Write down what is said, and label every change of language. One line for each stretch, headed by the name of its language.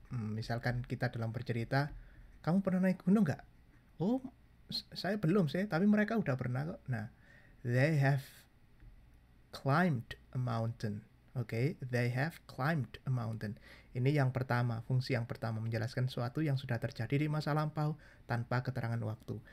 Indonesian: Misalkan kita dalam bercerita, kamu pernah naik gunung nggak? Oh, saya belum sih, tapi mereka udah pernah kok.
English: Nah, they have climbed a mountain. Oke, they have climbed a mountain.
Indonesian: Ini yang pertama, fungsi yang pertama, menjelaskan sesuatu yang sudah terjadi di masa lampau tanpa keterangan waktu.